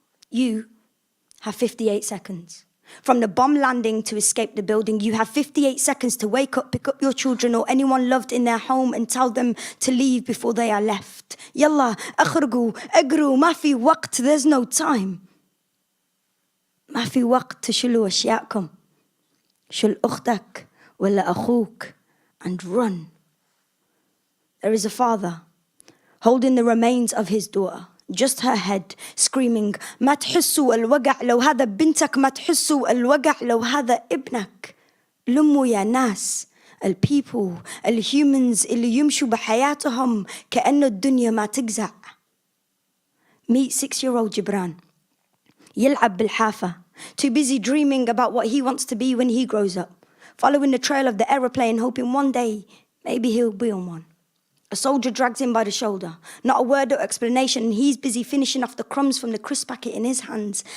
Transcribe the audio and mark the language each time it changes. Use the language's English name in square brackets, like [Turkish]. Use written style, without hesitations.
[English] You have 58 seconds. From the bomb landing to escape the building, you have 58 seconds to wake up, pick up your children or anyone loved in their home and tell them to leave before they are left. [Arabic] Yalla, akhrugu, agru, ma fi waqt, [English] there's no time. [Arabic] ما في وقت تشيلوا أشياءكم شل أختك ولا أخوك [English] and run. There is a father holding the remains of his daughter, just her head, screaming [Arabic] ما تحسوا الوجع لو هذا بنتك، ما تحسوا الوجع لو هذا ابنك. لموا يا ناس، [English] البيبل الهيومنز [Arabic] اللي يمشوا بحياتهم كأنه الدنيا ما تجزع. [English] Meet 6-year-old Gibran. [Arabic] يلعب بالحافة. [English] Too busy dreaming about what he wants to be when he grows up. Following the trail of the aeroplane, hoping one day maybe he'll be on one. A soldier drags him by the shoulder. Not a word or explanation, and he's busy finishing off the crumbs from the crisp packet in his hands.